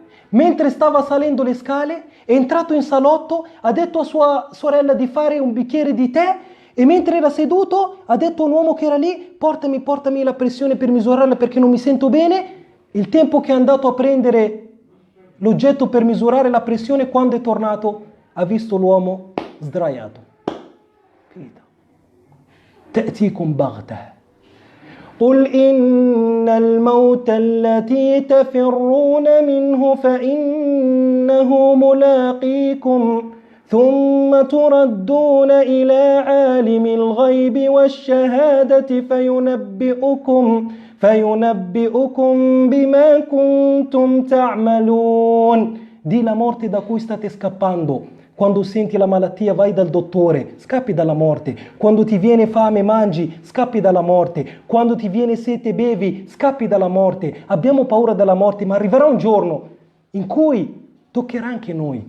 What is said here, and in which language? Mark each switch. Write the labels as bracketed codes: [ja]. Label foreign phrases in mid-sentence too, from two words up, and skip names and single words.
[it] Mentre stava salendo le scale, è entrato in salotto, ha detto a sua sorella di fare un bicchiere di tè e mentre era seduto ha detto a un uomo che era lì: portami la pressione per misurarla perché non mi sento bene. Il tempo che è andato a prendere l'oggetto per misurare la pressione, quando è tornato ha visto l'uomo sdraiato. Finita. [ar] تأتيكم بغتة قل إن الموت التي تفرون منه فإنه ملاقيكم ثم تردون إلى عالم الغيب والشهادة فينبئكم بما كنتم تعملون. [it] Di la morte da cui state scappando. Quando senti la malattia vai dal dottore, scappi dalla morte. Quando ti viene fame mangi, scappi dalla morte. Quando ti viene sete bevi, scappi dalla morte. Abbiamo paura della morte, ma arriverà un giorno in cui toccherà anche noi.